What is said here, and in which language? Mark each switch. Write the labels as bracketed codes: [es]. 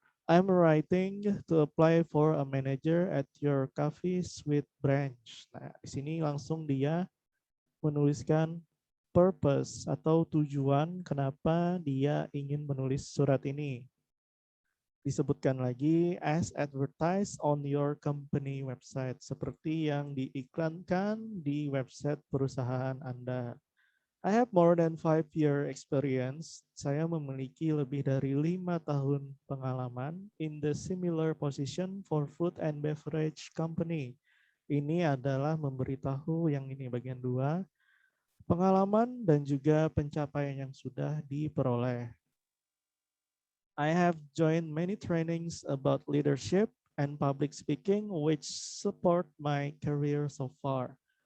[en] I'm writing to apply for a manager at your coffee suite branch. [id] Nah, di sini langsung dia menuliskan purpose atau tujuan kenapa dia ingin menulis surat ini. Disebutkan lagi [en] as advertised on your company website, [id] seperti yang diiklankan di website perusahaan Anda. [en] I have more than 5-year experience. [id] Saya memiliki lebih dari 5 tahun pengalaman [en] in the similar position for food and beverage company. [id] Ini adalah memberitahu yang ini bagian 2, pengalaman dan juga pencapaian yang sudah diperoleh. [en] I have joined many trainings about leadership and public speaking which support my career so far.